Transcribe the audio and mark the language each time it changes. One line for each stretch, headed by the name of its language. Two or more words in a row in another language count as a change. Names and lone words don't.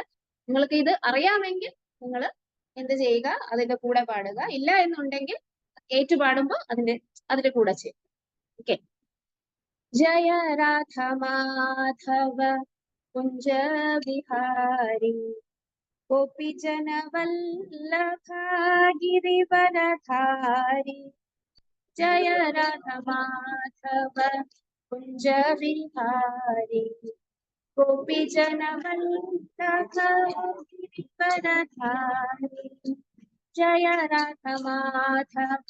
Malayalam: നിങ്ങൾക്ക് ഇത് അറിയാമെങ്കിൽ നിങ്ങൾ എന്ത് ചെയ്യുക, അതിന്റെ കൂടെ പാടുക. ഇല്ല എന്നുണ്ടെങ്കിൽ ഏറ്റുപാടുമ്പോൾ അതിന്റെ കൂടെ ചെയ്യും.
Hindi: ഓക്കെ. जय राधा माधव कुंज विहारी गोपी जन वल्लभा गिरिवरधारी जय राधा माधव कुंज विहारी गोपी जन वल्लभा गिरिवरधारी जय राधा माधव